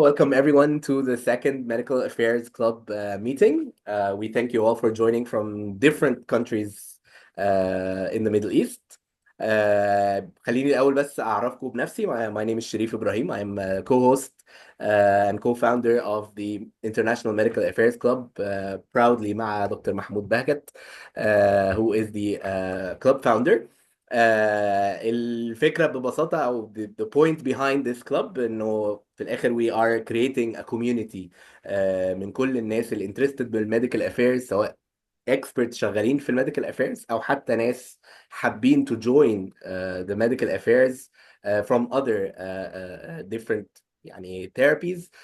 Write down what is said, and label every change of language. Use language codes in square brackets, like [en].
[en] Welcome everyone to the second Medical Affairs Club meeting. We thank you all for joining from different countries in the Middle East. [ar] خليني الأول بس أعرفكم بنفسي. [en] My name is Sharif Ibrahim. I'm a co-host and co-founder of the International Medical Affairs Club, proudly مع Dr. Mahmoud Bahgat, who is the club founder. [ar] الفكرة ببساطة أو [en] the point behind this club [ar] إنه في الآخر [en] we are creating a community [ar] من كل الناس اللي interested بالميديكال affairs، سواء experts شغالين في الميديكال affairs أو حتى ناس حابين [en] to join the medical affairs from other different [ar] يعني therapies.